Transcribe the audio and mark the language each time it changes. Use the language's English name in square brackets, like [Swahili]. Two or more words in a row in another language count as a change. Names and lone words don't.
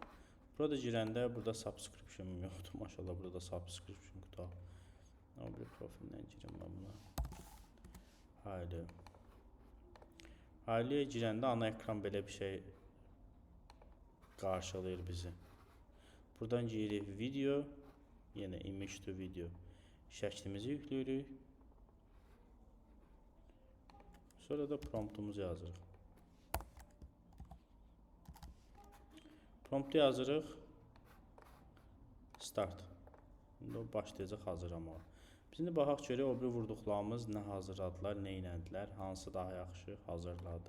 [Azerbaijani] Burada girəndə burada subscription yoxdur. Maşallah burada subscription qutu. Amma bir profildən girim mən buna. Hailuo. Hailuo'ya girəndə ana ekran belə bir şey qarşılayır bizi. Buradan giririk video, yenə [English] image to video [Azerbaijani] şəklimizi yükləyirik. Sonra da promptumuzu yazırıq. Promptu yazırıq. Start. İndi o başlayacaq hazırlamağa. Biz indi baxaq görək o bir vurduqlarımız nə hazırladılar, nə inəndilər, hansı daha yaxşı hazırladı.